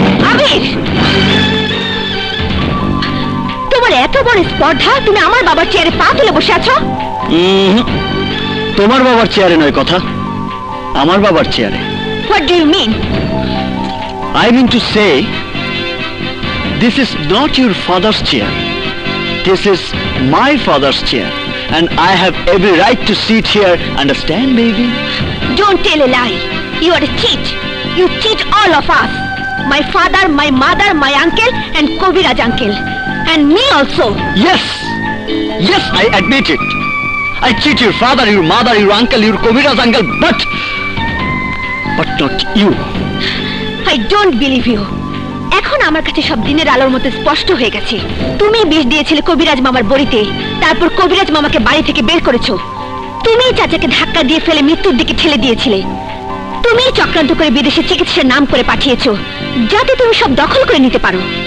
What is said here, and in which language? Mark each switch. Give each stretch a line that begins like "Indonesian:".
Bangla: আবির, তোমার এত বড় স্পর্ধা, তুমি আমার বাবার চেয়ারে পা তুলে বসে আছো? তোমার বাবার চেয়ারে নয় কথা, আমার বাবার চেয়ারে।
English: What do you mean? I mean to say, this is not your father's chair. This is my father's chair. And I have every right to sit here. Understand, baby? Don't tell a lie. You are a cheat. You cheat all of us. My father, my mother, my uncle, and Koviraj uncle. And me also. Yes. Yes, I admit it. I cheat your father, your mother, your uncle, your Koviraj uncle, but not you. I don't believe you.
Bangla: এখন আমার কাছে সব দিনের আলোর মতো স্পষ্ট হয়ে গেছে। তুমি বিষ দিয়েছিলে কবিরাজ মামার বড়িতে, তারপর কবিরাজ মামাকে বাড়ি থেকে বের করেছো। তুমি চাচাকে ধাক্কা দিয়ে ফেলে মৃত্যুর দিকে ঠেলে দিয়েছিলে। তুমি চক্রান্ত করে বিদেশে চিকিৎসার নাম করে পাঠিয়েছো, যাতে তুমি সব দখল করে নিতে পারো।